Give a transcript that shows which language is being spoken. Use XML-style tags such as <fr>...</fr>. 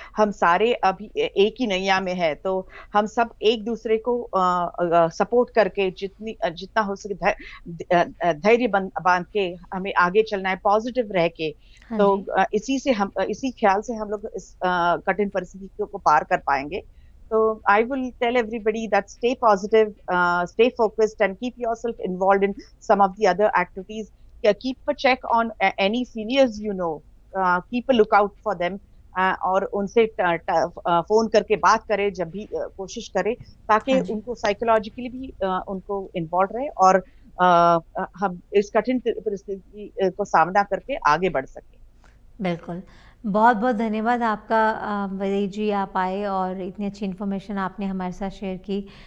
<hi>हम सारे अभी एक ही नैया में है, तो हम सब एक दूसरे को सपोर्ट करके जितना हो सके धैर्य बांध के हमें आगे चलना है, पॉजिटिव रह के। हाँ तो जी। इसी ख्याल से हम लोग इस कठिन परिस्थिति को पार कर पाएंगे।</hi> <en>So I will tell everybody that stay positive, stay focused, and keep yourself involved in some of the other activities. Keep a check on any seniors you know. Keep a lookout for them.</en> <hi>और उनसे phone करके बात करें जब भी कोशिश करें, ताकि हाँ जी। उनको साइकोलॉजिकली भी उनको इन्वॉल्व रहे, और हम इस कठिन परिस्थिति को सामना करके आगे बढ़ सके। बिल्कुल। बहुत-बहुत धन्यवाद आपका वैदेही जी, आप आए और इतनी अच्छी इन्फॉर्मेशन आपने हमारे साथ शेयर की।</hi>